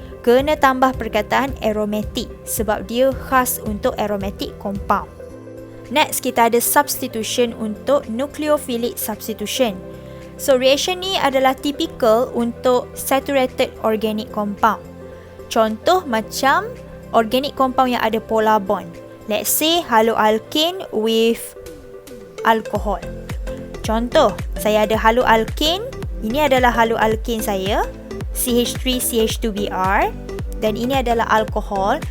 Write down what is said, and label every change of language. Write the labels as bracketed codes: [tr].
[ms] Kena tambah perkataan aromatic sebab dia khas untuk aromatic compound. [en] Next, kita ada substitution untuk nucleophilic substitution. So reaction ni adalah typical untuk saturated organic compound. [ms] Contoh macam organic compound yang ada polar bond. [en] Let's say haloalkane with alcohol. [ms] Contoh, saya ada haloalkane. Ini adalah haloalkane saya, CH3CH2Br, dan ini adalah alkohol.